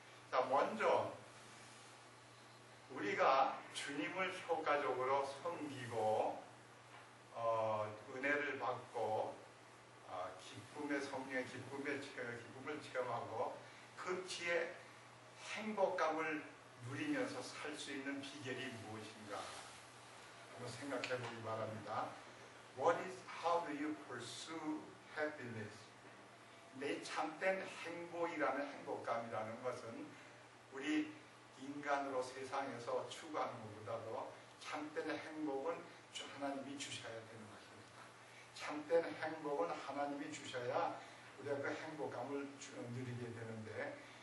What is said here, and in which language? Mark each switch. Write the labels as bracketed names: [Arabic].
[Korean] 자, 먼저 우리가 주님을 효과적으로 섬기고 은혜를 받고 기쁨의 성령의 기쁨을 체험하고 극치의 행복감을 누리면서 살 수 있는 비결이 무엇인가 한번 생각해 보기 바랍니다. [English] How do you pursue happiness? [Korean] 내 참된 행복이라는 행복감이라는 것은 우리 인간으로 세상에서 추구하는 것보다도 참된 행복은 하나님이 주셔야 되는 것입니다. 참된 행복은 하나님이 주셔야 우리가 그 행복감을 누리게 되는데